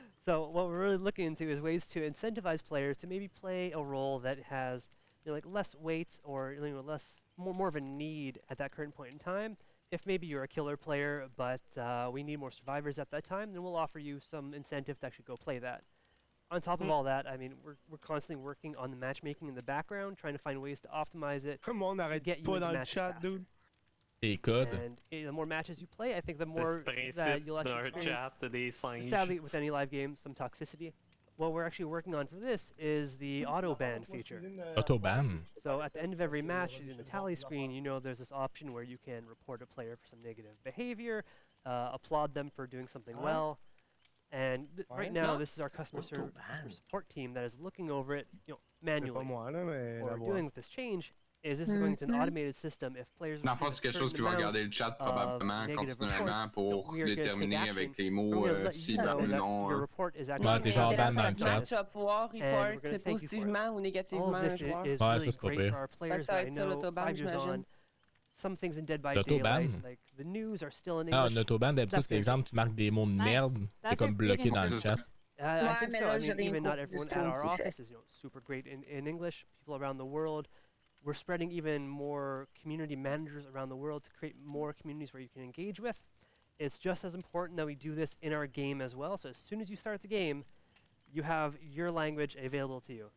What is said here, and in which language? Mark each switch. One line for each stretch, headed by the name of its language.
English: So what we're really looking into is ways to incentivize players to maybe play a role that has less weight or more of a need at that current point in time. If maybe you're a killer player, but we need more survivors at that time, then we'll offer you some incentive to actually go play that. On top of all that, I mean, we're constantly working on the matchmaking in the background, trying to find ways to optimize it. Come on,
French: arrête pas dans le chat, dude. Et code.
English: And the more matches you play, I think the more that you'll actually experience, sadly, with any live game, some toxicity. What we're actually working on for this is the auto ban feature. Auto ban? So at the end of every match, in the tally screen, there's this option where you can report a player for some negative behavior, applaud them for doing something well. And right now, this is our customer support team that is looking over it, manually. What we're doing with this change is this is going to an automated system. If players
French: dans le fond, c'est quelque chose qui va regarder le chat probablement continuellement pour déterminer avec les mots si ou non. T'es genre ban dans le chat. Tu vas pouvoir report positivement ou négativement un joueur. Ouais, ça c'est pas pire. Ça va être ça l'autoban, j'imagine.
English: Some things in Dead by Daylight, like the news are still in English.
French: L'autoban, d'habitude, c'est exemple, tu marques des mots de merde, t'es comme bloqué dans le chat.
English: I think so. I mean, even not everyone at our office is super great in English. People around the world. We're spreading even more community managers around the world to create more communities where you can engage with. It's just as important that we do this in our game as well. So as soon as you start the game, you have your language available to you.